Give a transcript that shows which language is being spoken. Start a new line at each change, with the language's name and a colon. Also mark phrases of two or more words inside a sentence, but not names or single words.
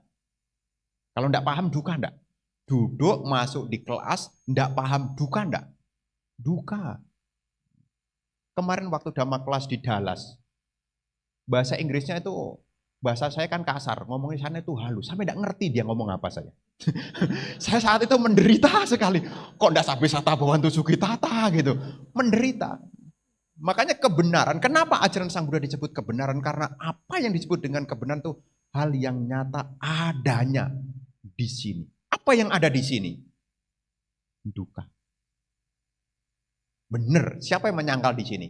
Indonesian: Kalau enggak paham duka enggak? Duduk masuk di kelas, enggak paham duka enggak? Duka. Kemarin waktu dhamma kelas di Dallas, bahasa Inggrisnya itu, bahasa saya kan kasar, ngomongnya sana itu halus, sampai enggak ngerti dia ngomong apa saya. Saya saat itu menderita sekali. Kok enggak sampai
Pali: sata bawantu sukitata
Indonesian: gitu. Menderita. Makanya kebenaran, kenapa ajaran Sang Buddha disebut kebenaran? Karena apa yang disebut dengan kebenaran itu hal yang nyata adanya di sini. Apa yang ada di sini? Duka. Benar, siapa yang menyangkal di sini?